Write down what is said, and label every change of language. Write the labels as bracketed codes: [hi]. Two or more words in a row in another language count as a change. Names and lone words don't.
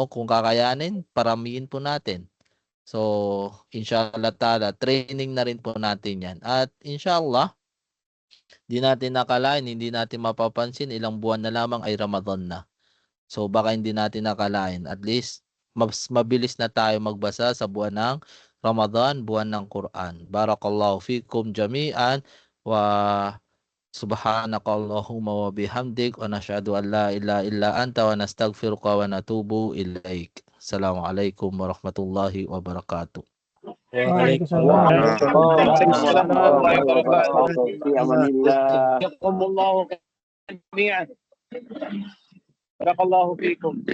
[tl] Kung kakayanin, paramihin po natin. So, [ar] إن شاء الله تعالى, [tl] training na rin po natin yan. At inshallah, di natin nakalain, hindi natin mapapansin, ilang buwan na lamang ay Ramadan na. So, baka hindi natin nakalain. [en] At least, [tl] mas mabilis na tayo magbasa sa buwan ng Ramadan, buwan ng Quran. [ar] بارك الله فيكم جميعا وسبحانك اللهم وبحمدك ونشهد أن لا إله إلا أنت ونستغفرك ونتوب إليك. السلام عليكم ورحمة الله وبركاته. بارك الله فيكم.